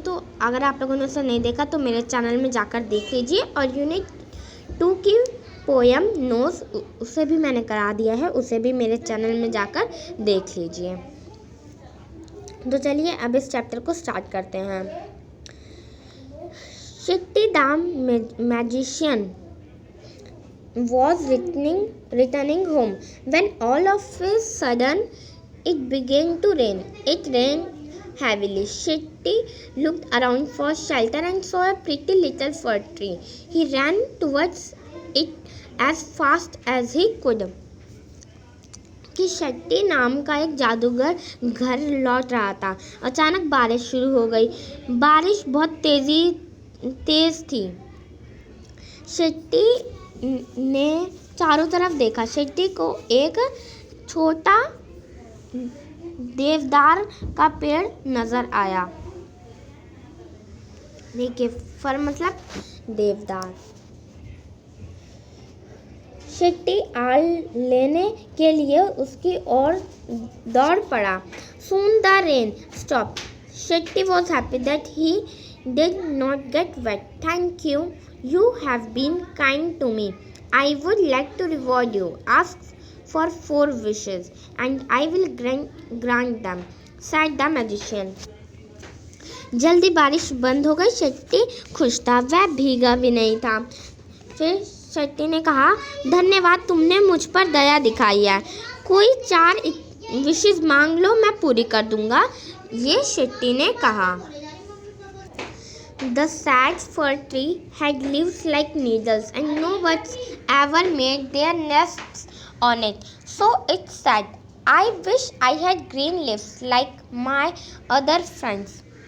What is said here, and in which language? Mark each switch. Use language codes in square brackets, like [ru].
[hi] तो अगर आप लोगों ने उसे नहीं देखा तो मेरे चैनल में जाकर देख लीजिए। और यूनिट 2 की पोएम नोज उसे भी मैंने करा दिया है, उसे भी मेरे चैनल में जाकर देख लीजिए। तो चलिए अब इस चैप्टर को स्टार्ट करते हैं। [en] Shitty the magician was returning home when all of a sudden it began to rain. It rained heavily. Shitty looked around for shelter and saw a pretty little fir tree. He ran towards it as fast as he could. [hi] कि शट्टी नाम का एक जादूगर घर लौट रहा था। अचानक बारिश शुरू हो गई। बारिश बहुत तेज थी। शट्टी ने चारों तरफ देखा। शट्टी को एक छोटा देवदार का पेड़ नजर आया। देखिए, फर मतलब देवदार। शिट्टी आल लेने के लिए उसकी ओर दौड़ पड़ा। [en] Soon the rain stopped. Shitty was happy that he did not get wet. Thank you. You have been kind to me. I would like to reward you. Ask for 4 wishes, and I will grant them, said the magician. [hi] जल्दी बारिश बंद हो गई। शिट्टी खुश था, वह भीगा भी नहीं था। फिर शिट्टी ने कहा, धन्यवाद, तुमने मुझ पर दया दिखाई है। कोई 4 विशेष मांग लो, मैं पूरी कर दूंगा, ये शिट्टी ने कहा। [en] The sad fir tree had leaves like needles and no birds ever made their nests on it. So it said, I wish I had green leaves like my other friends.